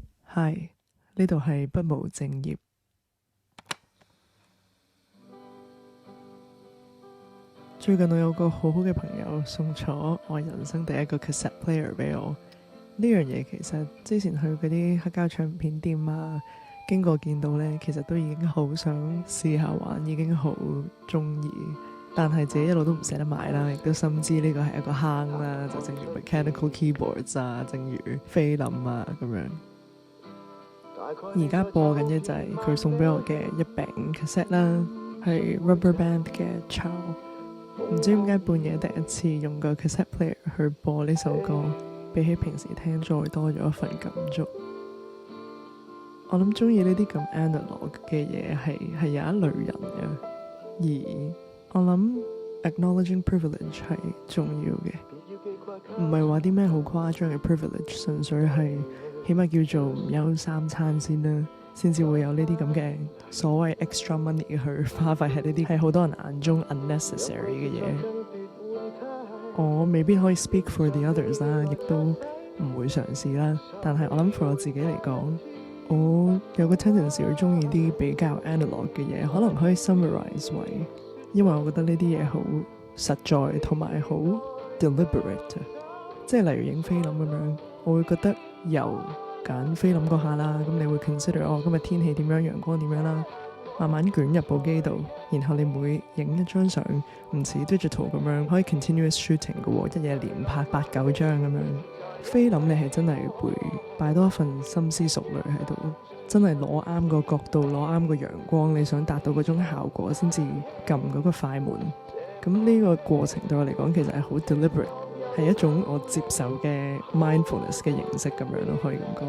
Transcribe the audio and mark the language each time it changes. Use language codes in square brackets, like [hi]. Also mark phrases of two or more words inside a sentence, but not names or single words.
[yue] Hi， 呢度係畢無正業。最近我有個好好嘅朋友送咗我人生第一個 [en] cassette player [yue] 俾我。呢樣嘢其實之前去嗰啲黑膠唱片店啊，經過見到呢，其實都已經好想試下玩，已經好中意。但係自己一路都唔捨得買啦，亦都深知呢個係一個坑啦，就正如 [en] mechanical keyboards [yue] 啊，正如菲林啊咁樣。而家播緊嘅就係佢送俾我嘅一餅 cassette 啦，係 [en] rubber band [yue] 嘅抄。唔知點解半夜第一次用個 [en] cassette player [yue] 去播呢首歌，比起平時聽再多咗一份感觸。我諗中意呢啲咁 analogue 嘅嘢係有一類人嘅，而我諗 [en] acknowledging privilege [yue] 係重要嘅，唔係話啲咩好誇張嘅 privilege， 純粹係起碼叫做唔憂三餐先啦，先至會有呢啲咁嘅所謂 [en] extra money [yue] 去花費喺呢啲係好多人眼中 unnecessary 嘅嘢。我未必可以 [en] speak for the others [yue] 啦，亦都唔會嘗試啦。但係我諗 for 我自己嚟講，我有個 tendency 會中意啲比較 analog 嘅嘢，可能可以 summarize 為，因為我覺得呢啲嘢好實在同埋好 deliberate， 即係例如影菲林咁樣，我會覺得由揀菲林嗰下啦，咁你會 consider 今日天氣點樣，陽光點樣啦，慢慢捲入部機度，然後你每影一張相，唔似 digital 咁樣可以 [en] continuous shooting [yue] 嘅喎，一夜連拍8-9張咁樣。菲林你係真係會擺多一份心思熟慮喺度，真係攞啱個角度，攞啱個陽光，你想達到嗰種效果先至撳嗰個快門。咁呢個過程對我嚟講其實係好 deliberate， 係一種我接受嘅 mindfulness 嘅形式咁樣咯，可以咁講。